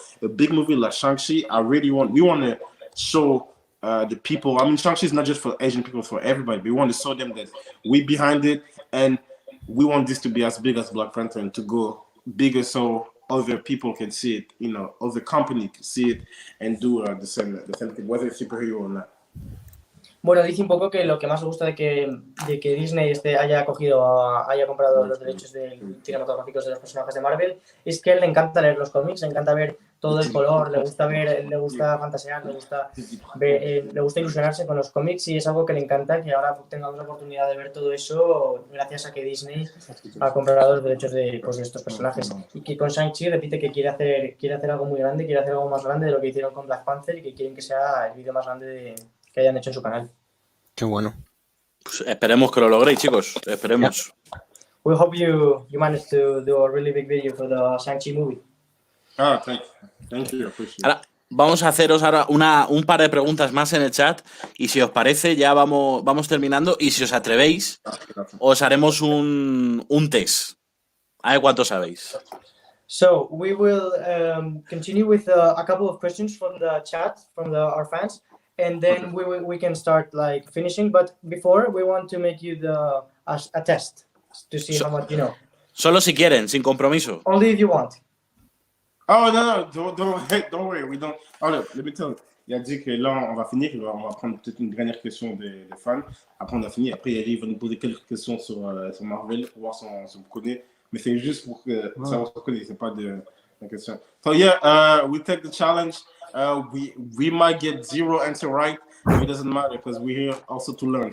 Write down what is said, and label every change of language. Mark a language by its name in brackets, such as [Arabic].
[English] So a big movie like Shang-Chi, we want to show the people. I mean, Shang-Chi is not just for Asian people, it's for everybody. We want to show them that we behind it, and we want this to be as big as Black Panther and to go bigger so other people can see it, you know, other company can see it and do the same thing, whether it's superhero or not. [Spanish] Bueno, dice un poco que lo que más le gusta de que Disney haya comprado los derechos cinematográficos de los personajes de Marvel es que a él le encanta leer los cómics, le encanta ver todo el color, le gusta fantasear, le gusta ilusionarse con los cómics, y es algo que le encanta que ahora tengamos la oportunidad de ver todo eso gracias a que Disney ha comprado los derechos de estos personajes. Y que con Shang-Chi repite que quiere hacer algo muy grande, quiere hacer algo más grande de lo que hicieron con Black Panther, y que quieren que sea el vídeo más grande que hayan hecho en su canal. Qué bueno. Pues esperemos que lo logréis, chicos. Esperemos. [English] Yeah. We hope you manage to do a really big video for the Shang-Chi movie. Ah, thank you, appreciate it. [Spanish] Ahora, vamos a haceros ahora un par de preguntas más en el chat, y si os parece ya vamos terminando, y si os atrevéis os haremos un test. A ver cuánto sabéis. [English] So we will continue with a couple of questions from the chat from our fans, and then we can start like finishing. But before, we want to make you a test to see how much you know. [Spanish] Solo si quieren, sin compromiso. [English] Only if you want. Oh no, don't worry, we don't. Oh, let me tell you. [French] Il a dit que là, on va finir, on va prendre peut-être une dernière question des fans. Après, on a fini. Après, il va nous poser quelques questions sur Marvel pour voir si on connaît. Mais c'est juste pour que ça on se connaît, c'est pas de question. [English] So yeah, we take the challenge. We might get 0 answer right, but it doesn't matter because we're here also to learn.